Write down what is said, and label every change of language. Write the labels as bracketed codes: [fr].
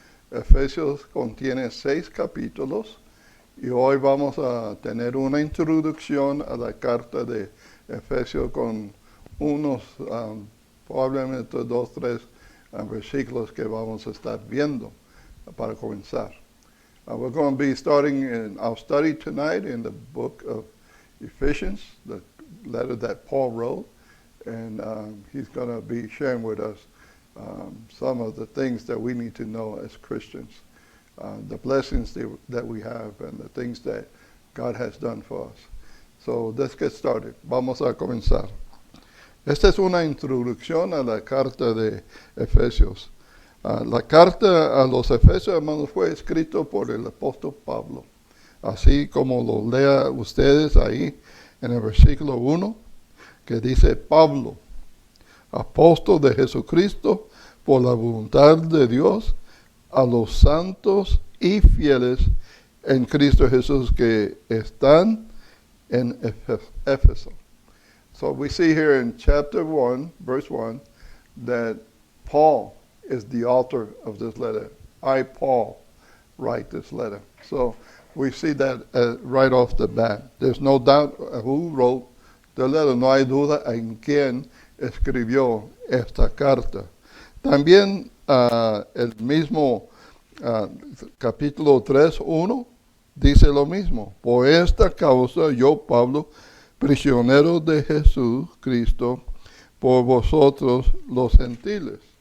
[es] Efesios contiene 6 capítulos y hoy vamos a tener una introducción a la carta de Efesios con unos probablemente 2, 3 versículos que vamos a estar viendo para comenzar. [en] We're going to be starting in our study tonight in the book of Ephesians, the letter that Paul wrote, and he's going to be sharing with us some of the things that we need to know as Christians, the blessings that we have and the things that God has done for us. So let's get started. [es] Vamos a comenzar. Esta es una introducción a la carta de Efesios. La carta a los Efesios, hermanos, fue escrito por el apóstol Pablo. Así como lo lea ustedes ahí en el versículo 1, que dice: Pablo, apóstol de Jesucristo, por la voluntad de Dios, a los santos y fieles en Cristo Jesús que están en Éfeso. [en] So we see here in chapter 1, verse 1, that Paul is the author of this letter. I, Paul, write this letter. So we see that right off the bat. There's no doubt who wrote the letter. [es] No hay duda en quién escribió esta carta. También el mismo capítulo 3:1 dice lo mismo. Por esta causa yo, Pablo, prisionero de Jesús Cristo, por vosotros los gentiles.